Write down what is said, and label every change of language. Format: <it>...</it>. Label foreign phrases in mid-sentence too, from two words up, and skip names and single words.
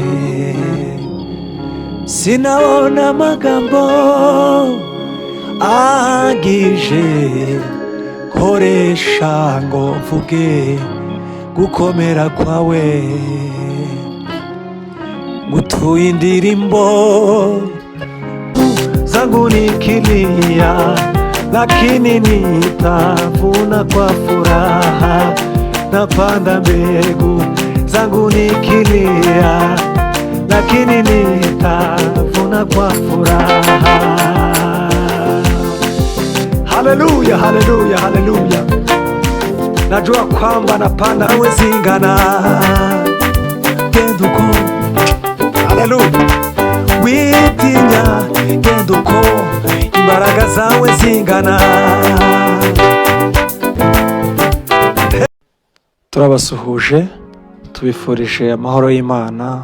<rw>sinabona amagambo ahagije koresha ngo mvuge gukomera kwawe. ngutuye indirimbo</rw> <sw>zangu nikilia, lakini nitavuna kwa furaha. napanda mbegu zangu nikilia, lakini nitavuna kwa furaha. Haleluya, haleluya, haleluya. najua kwamba napanda nawe zingana.</sw> <rw>genda uko, haleluya, witinya, genda uko, imbaraga zawe zingana. turabasuhuje, tubifurije amahoro y'Imana.</rw>